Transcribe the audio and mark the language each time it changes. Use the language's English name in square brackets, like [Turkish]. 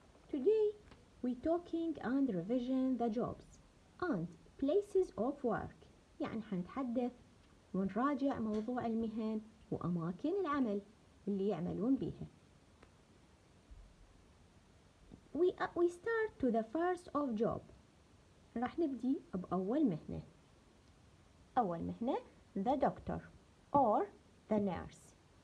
[English] Today we're talking and revision the jobs and places of work. [Arabic] يعني حنتحدث ونراجع موضوع المهن وأماكن العمل اللي يعملون بيها. [English] We start to the first of job. [Arabic] راح نبدي بأول مهنة. أول مهنة [English] the doctor or the nurse.